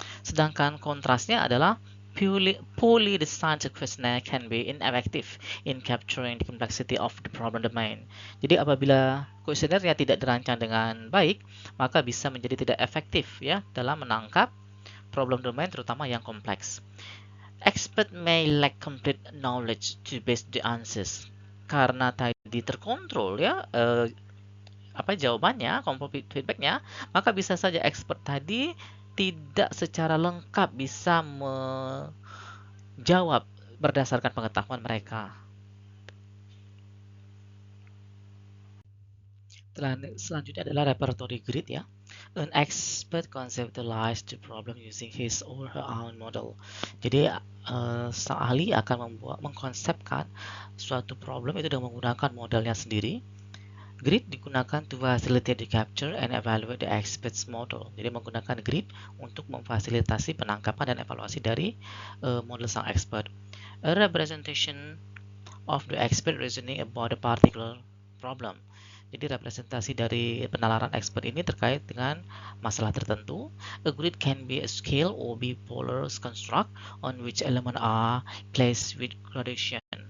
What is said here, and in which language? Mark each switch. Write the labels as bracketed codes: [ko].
[id] Sedangkan kontrasnya adalah [en] poorly designed questionnaire can be ineffective in capturing the complexity of the problem domain. [id] Jadi apabila kuesionernya tidak dirancang dengan baik, maka bisa menjadi tidak efektif ya dalam menangkap problem domain terutama yang kompleks. [en] Expert may lack complete knowledge to base the answers. [id] Karena tadi terkontrol ya jawabannya, komposit feedbacknya, maka bisa saja expert tadi tidak secara lengkap bisa menjawab berdasarkan pengetahuan mereka. Selanjutnya adalah repertory grid ya. [en] An expert conceptualize the problem using his or her own model. [id] Jadi sang ahli akan mengkonsepkan suatu problem itu dengan menggunakan modelnya sendiri. [en] Grid [id] digunakan [en] to facilitate the capture and evaluate the expert's model. [id] Jadi menggunakan grid untuk memfasilitasi penangkapan dan evaluasi dari model sang expert. [en] A representation of the expert reasoning about a particular problem. [id] Jadi representasi dari penalaran expert ini terkait dengan masalah tertentu. [en] A grid can be a scale or bipolar construct on which element are placed with gradation.